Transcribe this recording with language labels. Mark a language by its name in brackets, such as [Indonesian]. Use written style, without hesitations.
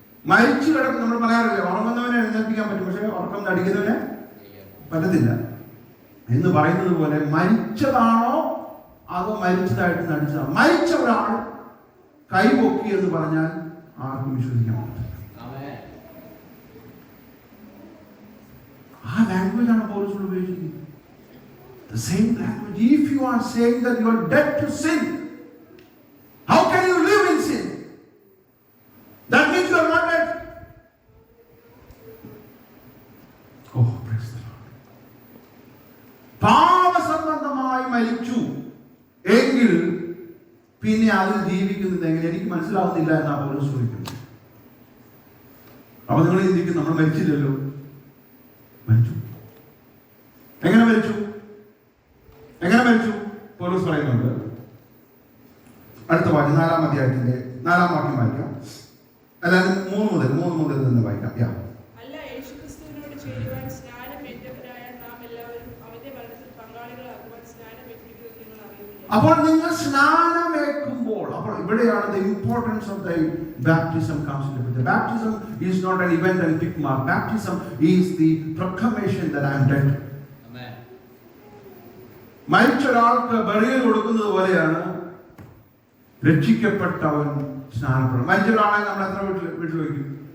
[Malayalam] മരിച്ചു കിടക്കും, നമ്മൾ പറയാറില്ലേ, ഉറങ്ങുന്നവനെ എഴുന്നേൽപ്പിക്കാൻ പറ്റും, പക്ഷെ ഉറക്കം നടിക്കുന്നവനെ പറ്റത്തില്ല എന്ന് പറയുന്നത് പോലെ മരിച്ചതാണോ അതോ മരിച്ചതായിട്ട് നടിച്ചതാണോ? മരിച്ച ഒരാൾ കൈപൊക്കി എന്ന് പറഞ്ഞാൽ ആർക്കും വിശ്വസിക്കാൻ പറ്റില്ല. ആ ലാംഗ്വേജ് ആണ് പൗലോസ് ഉപയോഗിച്ചിരിക്കുന്നത്. [English] The same language. If you are saying that you are dead to sin, how can you live in sin? That means you are not dead. Oh, praise the Lord. [Malayalam] പാപസംബന്ധമായി മരിച്ചു എങ്കിൽ പിന്നെ അതിൽ ജീവിക്കുന്നത് എങ്ങനെ? എനിക്ക് മനസ്സിലാവുന്നില്ല എന്നാണ് പൗലോസ് ചോദിക്കുന്നത്. അപ്പൊ നിങ്ങൾ ചിന്തിക്കും, നമ്മൾ മരിച്ചില്ലല്ലോ. മരിച്ചു. എങ്ങനെ മരിച്ചു? എങ്ങനെ മരിച്ചു? പൗലോസ് പറയുന്നുണ്ട്. അടുത്ത വാക്യം 4-ാം അധ്യായത്തിന്റെ 4-ാം വാക്യം വായിക്കാം. അല്ലാതെ 3 മുതൽ തന്നെ വായിക്കാം. അല്ല, യേശുക്രിസ്തുവിനോട് ചേരുവാൻ സ്നാനം ഏറ്റവരായ നാം എല്ലാവരും അവന്റെ മരണത്തിൽ പങ്കാളികളാകുവാൻ സ്നാനം ഏറ്റിരിക്കുന്നത് നിങ്ങൾ അറിയുന്നില്ല. അപ്പോൾ നിങ്ങൾ സ്നാനമേൽക്കുമ്പോൾ, അപ്പോൾ ഇവിടെയാണ് [English] the importance of the baptism comes into play. Baptism is not an event and tick mark. Baptism is the proclamation that I am dead. [Malayalam] മരിച്ച ഒരാൾക്ക് ബറിയൽ കൊടുക്കുന്നത് പോലെയാണ് രക്ഷിക്കപ്പെട്ടവൻ സ്നാനപ്പെടുന്നത്. മരിച്ച ഒരാളെ നമ്മൾ എത്ര വീട്ടിൽ വയ്ക്കും?